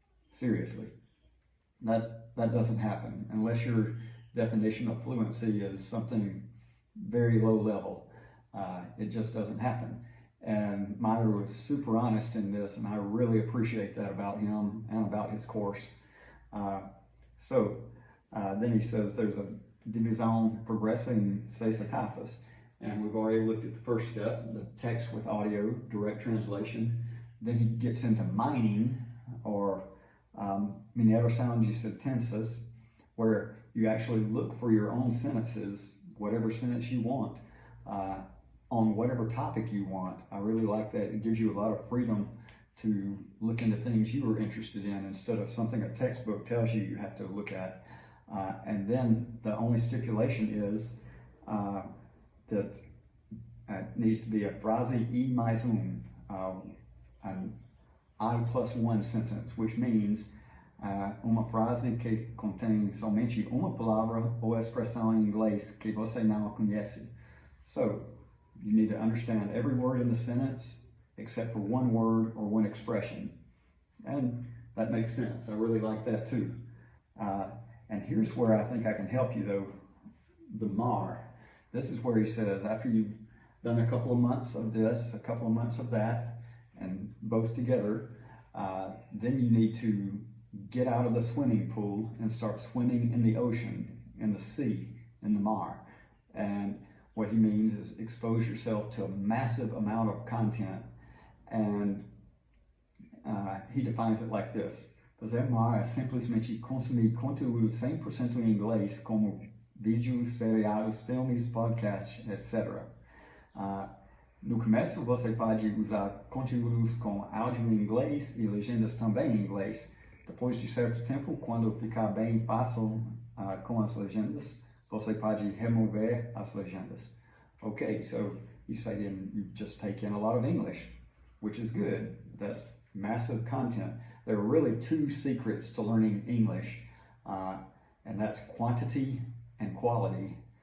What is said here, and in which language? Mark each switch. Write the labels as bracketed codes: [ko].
[en] Seriously, that doesn't happen unless your definition of fluency is something very low level. It just doesn't happen. And Mairo is super honest in this, and I really appreciate that about him and about his course. Then he says there's a [pt] divisão progressa em 6 etapas. [en] And we've already looked at the first step, the text with audio, direct translation. Then he gets into mining, or [pt] mineração de sentenças, [en] where you actually look for your own sentences, whatever sentence you want, on whatever topic you want. I really like that. It gives you a lot of freedom to look into things you are interested in instead of something a textbook tells you you have to look at. And then the only stipulation is that it needs to be a [pt] frase e mais [en] an I+1 sentence, which means [pt] uma frase que contém somente uma palavra ou expressão em inglês que você não conhece. [en] So you need to understand every word in the sentence except for one word or one expression. And that makes sense. I really like that too. And here's where I think I can help you though, the MAR. This is where he says, after you've done a couple of months of this, a couple of months of that, and both together, then you need to get out of the swimming pool and start swimming in the ocean, in the sea, in the Mar. And what he means is expose yourself to a massive amount of content. And he defines it like this. [pt] Fazer Mar é simplesmente consumir conteúdo 100% em inglês, como vídeos, seriados, filmes, podcasts, etc. No começo, você pode usar conteúdos com áudio em inglês e legendas também em inglês. Depois de certo tempo, quando ficar bem fácil com as legendas, você pode remover as legendas. [en] Okay, so he's saying you just take in a lot of English, which is good. That's massive content. There are really two secrets to learning English, and that's quantity and quality.